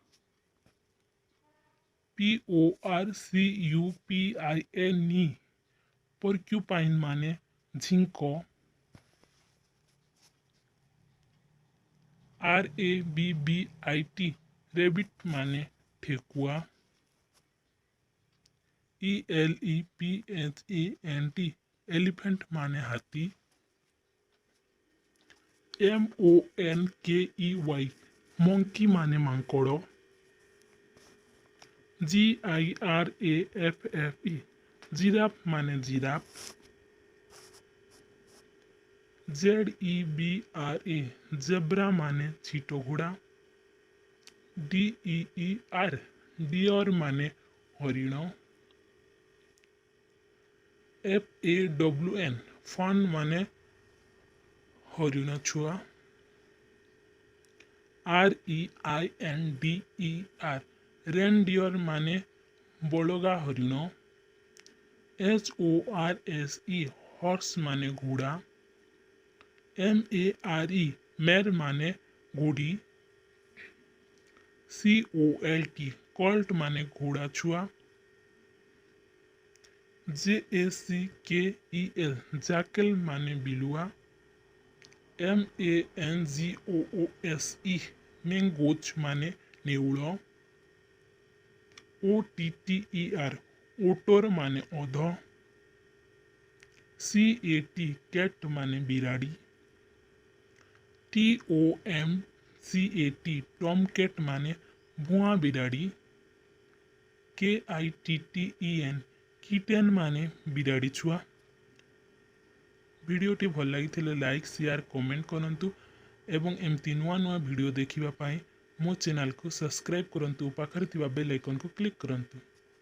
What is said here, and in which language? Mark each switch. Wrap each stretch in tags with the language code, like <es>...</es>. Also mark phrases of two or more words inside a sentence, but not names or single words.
<or>PORCUPIN पोर्क्यूपाइन ମାନେ ଝିଙ୍କୋ। RABBIT रेबिट ମାନେ ଠେକୁଆ। ELEPHANT एलिफेंट ମାନେ ହାତୀ। MONKEY मंकी ମାନେ ମାଙ୍କଡ଼ୋ। GIRAFFE जिराफ ମାନେ ଜିରାଫ। ZEBRA जेब्रा ମାନେ ଚିଟୋ ଘୋଡ଼ା। DEER डियर ମାନେ ହରିଣ। FAWN फन ମାନେ ହରିଣ ଛୁଆ। REINDER रेनडियर ମାନେ ବଡ଼ଗା ହରିଣ। HORSE हॉर्स ମାନେ ଘୋଡ଼ା। MARE मेर ମାନେ ଘୋଡ଼ୀ। COLT कॉल्ट ମାନେ ଘୋଡ଼ା ଛୁଆ। JACKEL जाकेल ମାନେ ବିଲୁଆ। MANGOOSE मैंगोच ମାନେ ନେଉଳ। OTTER ओटर ମାନେ ଓଧ, CAT कैट ମାନେ ବିରାଡ଼ି, TOMCAT टॉमकैट ମାନେ ବୁଆ ବିରାଡ଼ି, KITTEN किटेन ମାନେ ବିରାଡ଼ି ଛୁଆ। ଭିଡିଓଟି ଭଲ ଲାଗି</or> <en>like share comment</en> <or>କରନ୍ତୁ ଏବଂ ଏମିତି ନୂଆ ନୂଆ ଭିଡିଓ ଦେଖିବା ପାଇଁ ମୋ ଚ୍ୟାନେଲ କୁ ସବସ୍କ୍ରାଇବ କରନ୍ତୁ ପାଖରେ ଥିବା</or> <en>bell icon</en> <or>କୁ କ୍ଲିକ କରନ୍ତୁ।</or>